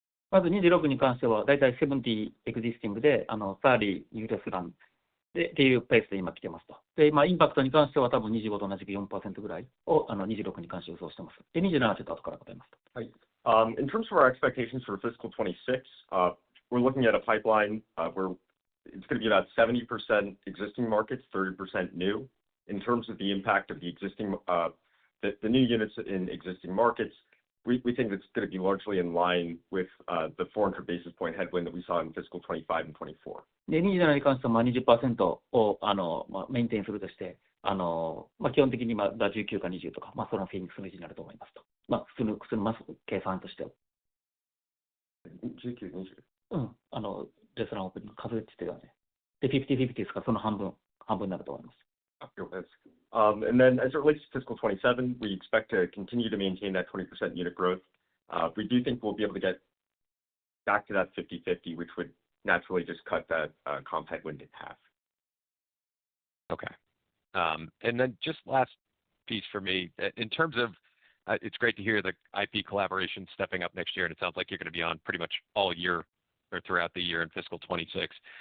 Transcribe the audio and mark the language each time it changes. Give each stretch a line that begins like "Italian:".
Japanese: まず26に関しては、だいたい70エグジスティングで、30ユーロスランでっていうペースで今来てますと。で、インパクトに関しては多分25と同じく 4% ぐらいを26に関して予想してます。で、27はちょっと後から答えますと。はい。
English: In terms of our expectations for fiscal 26, we're looking at a pipeline where it's going to be about 70% existing markets, 30% new. In terms of the impact of the existing, the new units in existing markets, we think it's going to be largely in line with the 400 basis point headwind that we saw in fiscal 25 and 24.
Japanese: で、27に関しては20% をメインテインするとして、基本的に19か20とか、その数字になると思いますと。普通の計算としては。 19、20? レストランオープニング数えてたよね。で、50-50ですから、その半分になると思います。
English: And then as it relates to fiscal 27, we expect to continue to maintain that 20% unit growth. We do think we'll be able to get back to that 50-50, which would naturally just cut that comp headwind in half. Okay. And then just last piece for me, in terms of, it's great to hear the IP collaboration stepping up next year, and it sounds like you're going to be on pretty much all year or throughout the year in fiscal 26.